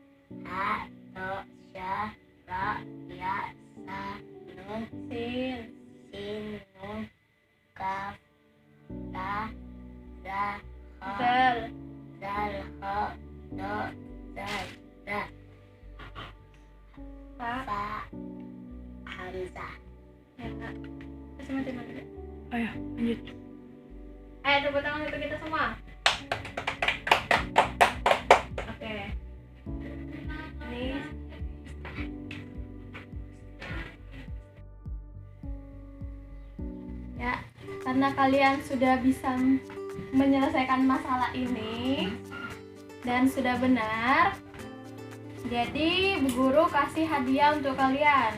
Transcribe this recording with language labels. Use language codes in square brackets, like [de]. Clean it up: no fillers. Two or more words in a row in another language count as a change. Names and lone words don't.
[ar] ها طا شين را يا ثا نون, Sin. sin, نون كاف تا ظا ها, Zal. دال حا ضاد ذال دا, Fa. fa, hamzah. [id] Ya, Kak. Terus mati. Ayo, lanjut. Ayo tepuk tangan untuk kita semua. Oke. Ini ya, karena kalian sudah bisa menyelesaikan masalah ini dan sudah benar, jadi Bu Guru kasih hadiah untuk kalian.